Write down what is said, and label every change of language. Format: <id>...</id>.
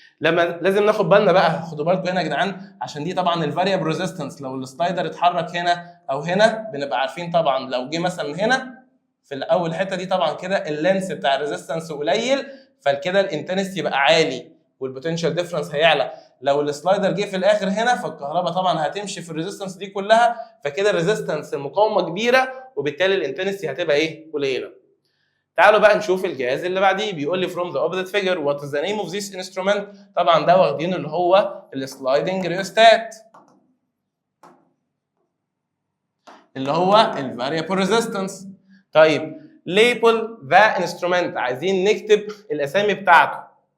<ar>لما لازم ناخد بالنا بقى، خدوا بالكم هنا يا جدعان عشان دي طبعا الفاريبل ريزيستنس، لو السلايدر اتحرك هنا او هنا بنبقى عارفين طبعا لو جه مثلا هنا في الاول حته دي طبعا كده اللينس بتاع الريزيستنس قليل، فكده الانتنستي يبقى عالي والبوتنشال ديفرنس هيعلى. لو السلايدر جه في الاخر هنا فالكهرباء طبعا هتمشي في الريزيستنس دي كلها، فكده الريزيستنس المقاومه كبيره وبالتالي الانتنستي هتبقى ايه؟ قليله. تعالوا بقى نشوف الجهاز اللي بعديه. بيقول لي</ar> <en>from the opposite figure what is the name of this instrument.</en> <ar>طبعا ده واخدينه اللي هو السلايدنج ريوستات اللي هو الفاريبل ريزيستنس. طيب</ar> <en>label the instrument،</en> <ar>عايزين نكتب الاسامي بتاعته.</ar>